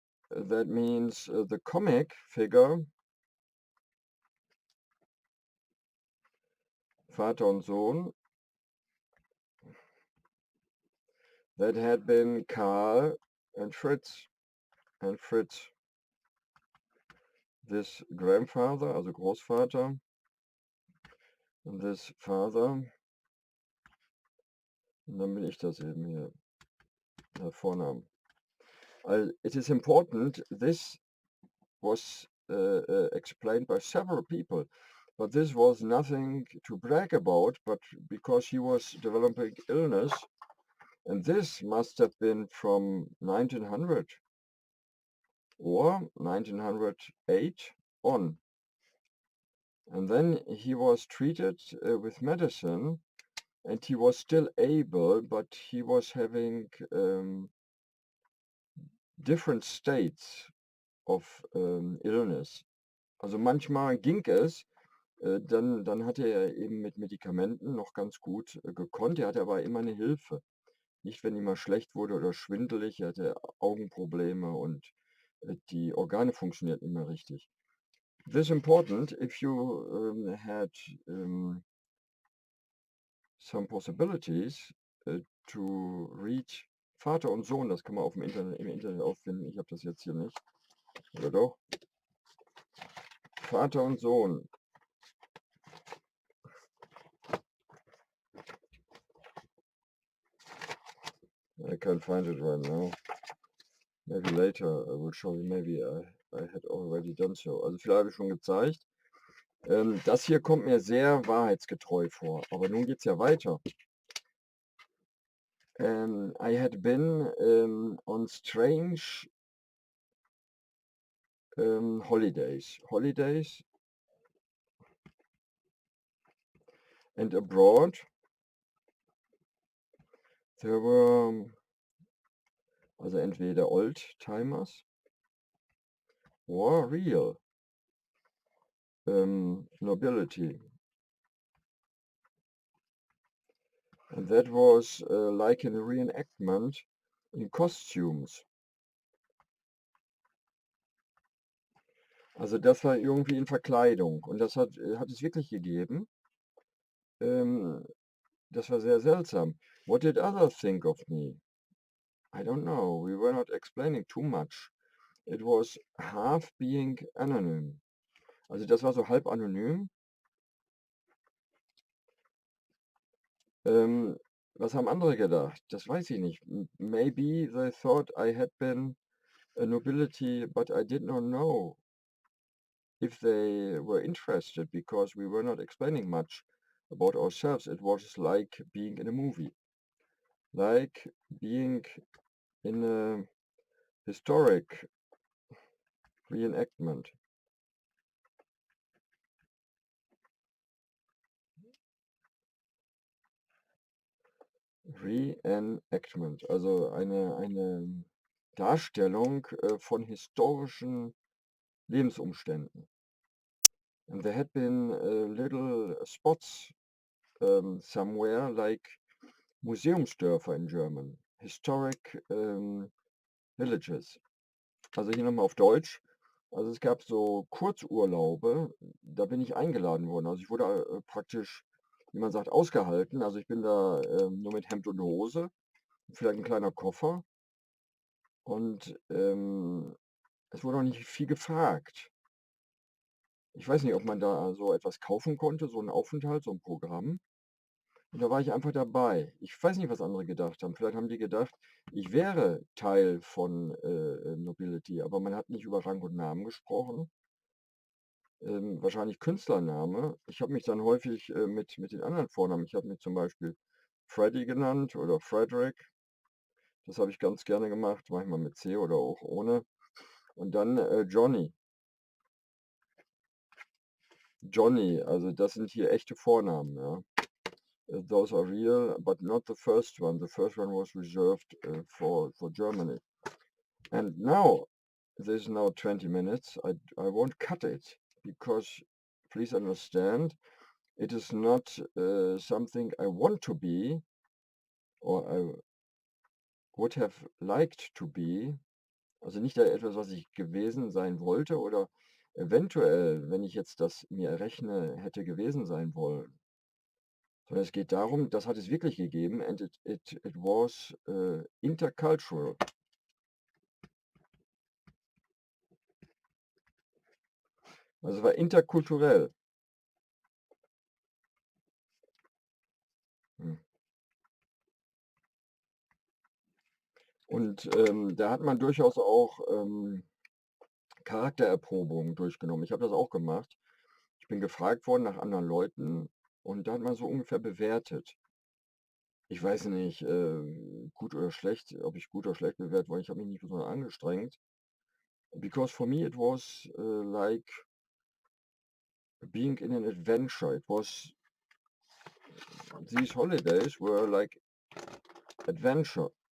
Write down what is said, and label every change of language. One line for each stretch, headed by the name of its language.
English: That means the comic figure, Vater und Sohn, that had been Karl and Fritz. And Fritz, this grandfather, also Großvater, and this father.
German: Und dann bin ich das eben hier, der Vornamen.
English: It is important, this was explained by several people, but this was nothing to brag about, but because he was developing illness, and this must have been from 1900 or 1908 on. And then he was treated with medicine, and he was still able, but he was having different states of illness.
German: Also manchmal ging es, dann hatte er eben mit Medikamenten noch ganz gut gekonnt. Er hatte aber immer eine Hilfe. Nicht, wenn ihm mal schlecht wurde oder schwindelig, er hatte Augenprobleme und die Organe funktionierten nicht mehr richtig.
English: This is important if you had some possibilities to read Vater und Sohn.
German: Das kann man auf dem im Internet auffinden. Ich habe das jetzt hier nicht. Oder doch? Vater und Sohn.
English: I can't find it right now. Maybe later I will show you. Maybe I had already done so.
German: Also vielleicht habe ich schon gezeigt. Das hier kommt mir sehr wahrheitsgetreu vor. Aber nun geht es ja weiter.
English: I had been on strange holidays. Holidays and abroad there were also entweder old-timers or real nobility. And that was like a reenactment in costumes.
German: Also das war irgendwie in Verkleidung und das hat es wirklich gegeben. Das war sehr seltsam.
English: What did others think of me? I don't know. We were not explaining too much. It was half being anonym.
German: Also das war so halb anonym. Was haben andere gedacht? Das weiß ich nicht.
English: Maybe they thought I had been a nobility, but I did not know if they were interested because we were not explaining much about ourselves. It was like being in a movie, like being in a historic reenactment.
German: Reenactment, also eine Darstellung von historischen Lebensumständen.
English: And there had been little spots somewhere like Museumsdörfer in German, historic villages.
German: Also hier nochmal auf Deutsch. Also es gab so Kurzurlaube, da bin ich eingeladen worden. Also ich wurde praktisch, wie man sagt, ausgehalten. Also ich bin da nur mit Hemd und Hose, vielleicht ein kleiner Koffer. Und es wurde auch nicht viel gefragt. Ich weiß nicht, ob man da so etwas kaufen konnte, so 'n Aufenthalt, so 'n Programm. Und da war ich einfach dabei. Ich weiß nicht, was andere gedacht haben. Vielleicht haben die gedacht, ich wäre Teil von Nobility, aber man hat nicht über Rang und Namen gesprochen. Wahrscheinlich Künstlername. Ich habe mich dann häufig mit den anderen Vornamen, ich habe mich zum Beispiel Freddy genannt oder Frederick. Das habe ich ganz gerne gemacht, manchmal mit C oder auch ohne. Und dann Johnny. Johnny, also das sind hier echte Vornamen, ja.
English: those are real, but not the first one. The first one was reserved for Germany. And now, this is now 20 minutes. I won't cut it because, please understand, it is not something I want to be or I would have liked to be.
German: Also nicht etwas, was ich gewesen sein wollte oder eventuell, wenn ich jetzt das mir errechne, hätte gewesen sein wollen. Sondern es geht darum, das hat es wirklich gegeben
English: and it was intercultural.
German: Also es war interkulturell. Hm. Und da hat man durchaus auch Charaktererprobungen durchgenommen. Ich habe das auch gemacht. Ich bin gefragt worden nach anderen Leuten und da hat man so ungefähr bewertet. Ich weiß nicht, gut oder schlecht, ob ich gut oder schlecht bewertet wurde. Ich habe mich nicht besonders angestrengt.
English: Because for me it was like being in an adventure. It was these holidays were like adventure.